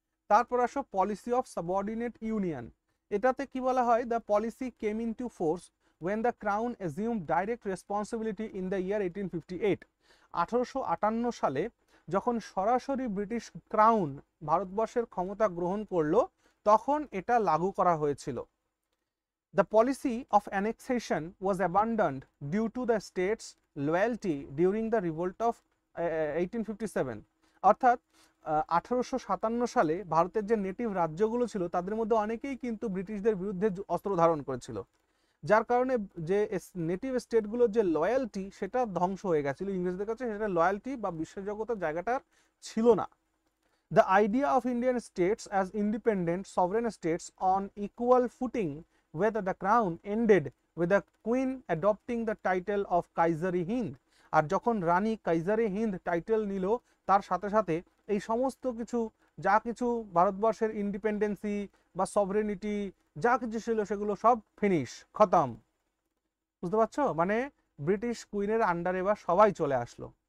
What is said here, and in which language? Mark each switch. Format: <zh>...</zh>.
<bn>তারপর আসো</bn> <en>Policy of subordinate union.</en> <bn>এটাতে কি বলা হয়,</bn> <en>The policy came into force when the crown assumed direct responsibility in the year 1858।</en> <bn>1858 সালে যখন সরাসরি ব্রিটিশ ক্রাউন ভারতবর্ষের ক্ষমতা গ্রহণ করলো, তখন এটা লাগু করা হয়েছিল।</bn> <en>The policy of annexation was abandoned due to the state's loyalty during the revolt of 1857।</en> <bn>অর্থাৎ 1857 সালে ভারতের যে নেটিভ রাজ্যগুলো ছিল তাদের মধ্যে অনেকেই কিন্তু ব্রিটিশদের বিরুদ্ধে অস্ত্র ধারণ করেছিল, যার কারণে যে নেটিভ স্টেটগুলোর যে লয়্যালটি সেটা ধ্বংস হয়ে গেছিল ইংরেজদের কাছে, সেটা লয়্যালটি বা বিশ্বাসযোগ্যতার জায়গাটার ছিল না।</bn> <en>The idea of Indian states as independent sovereign states on equal footing with the crown ended with the queen adopting the title of Kaiser-i-Hind।</en> <bn>আর যখন রানী কাইজার-ই-হিন্দ টাইটেল নিল, তার সাথে সাথে এই সমস্ত কিছু যা কিছু ভারতবর্ষের ইন্ডিপেন্ডেন্সি বা সভরেনিটি যা কিছু ছিল সেগুলো সব ফিনিশ, খতম। বুঝতে পারছো, মানে ব্রিটিশ কুইনের আন্ডারে বা সবাই চলে আসলো।</bn>